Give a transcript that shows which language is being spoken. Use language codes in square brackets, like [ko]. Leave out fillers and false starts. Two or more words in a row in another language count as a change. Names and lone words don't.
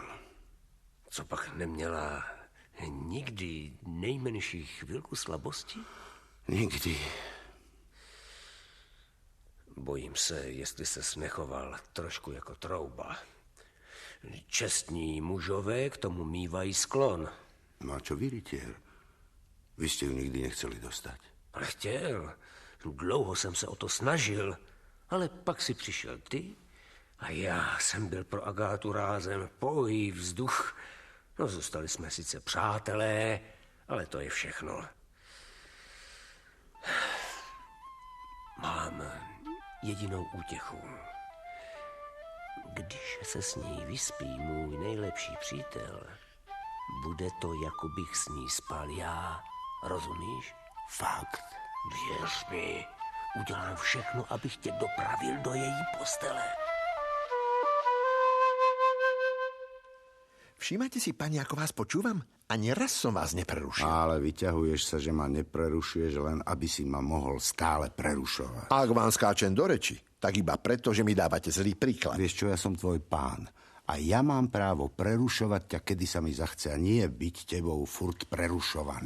[cs] Co pak neměla nikdy nejmenší chvilku slabosti? Nikdy. Bojím se, jestli ses nechoval trošku jako trouba. Čestní mužové k tomu mívají sklon. [sk] No a čo vy, rytier? Vy ste ju nikdy nechceli dostať. [cs] Ale chtěl. Dlouho jsem se o to snažil. Ale pak si přišel ty a já jsem byl pro Agátu rázem pouhý vzduch. No, zůstali jsme sice přátelé, ale to je všechno. Mám jedinou útěchu. Když se s ní vyspí můj nejlepší přítel, bude to, jako bych s ní spal já. Rozumíš? Fakt. Věř mi, udělám všechno, abych tě dopravil do její postele. [sk] Všímate si, pani, ako vás počúvam? Ani raz som vás neprerušil. Ale vyťahuješ sa, že ma neprerušuješ, len aby si ma mohol stále prerušovať. Ak vám skáčem do reči, tak iba preto, že mi dávate zlý príklad. Vieš čo, ja som tvoj pán A ja mám právo prerušovať ťa, kedy sa mi zachce, a nie byť tebou furt prerušovaný.